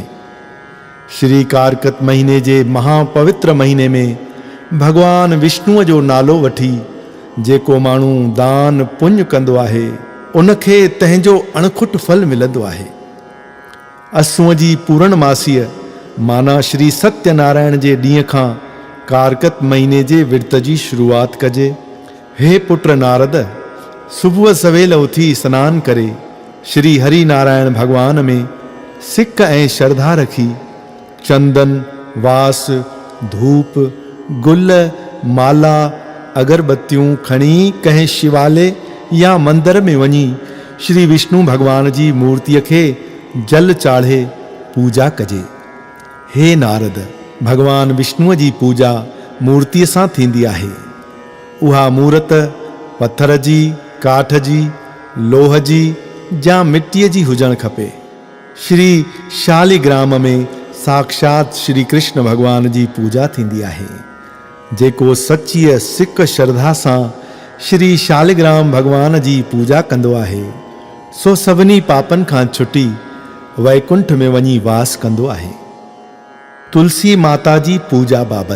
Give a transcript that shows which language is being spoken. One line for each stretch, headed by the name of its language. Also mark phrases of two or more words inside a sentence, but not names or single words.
Sindhi: श्री कारकत महीने जे महापवित्र महीने में भगवान विष्णुअ जो नालो वठी जेको माण्हू दान पुण्य कंदो आहे, उनखे तंहिंजो अणखुट फल मिलंदो आहे। असुअ जी पूर्णमासीअ माना श्री सत्यनारायण जे ॾींहं खां कारकत महीने जे विर्त जी शुरूआत कजे। हे पुत्र नारद, सुबुह सवेल उथी स्नान करे श्री हरि नारायण भगवान में सिक ऐं श्रद्धा रखी चंदन, वास, धूप, गुल, माला, अगरबत्तियूं खणी कंहिं शिवालय या मंदिर में वञी श्री विष्णु भगवान जी मूर्तिअ खे जल चाढ़े पूजा कजे। हे नारद, भगवान विष्णुअ जी पूजा मूर्तिअ सां थींदी आहे। उहा मूर्त पत्थर जी, काठ जी, लोह जी या मिट्टीअ जी हुजण खपे। श्री शालिग्राम में साक्षात श्री कृष्ण भगवान जी पूजा थींदी आहे। जेको सच्चीअ सिक श्रद्धा सां श्री शालिग्राम भगवान जी पूजा कंदो आहे, सो सभिनी पापन खां छुटी वैकुंठ में वञी वास कंदो आहे। तुलसी माता जी पूजा बाबत।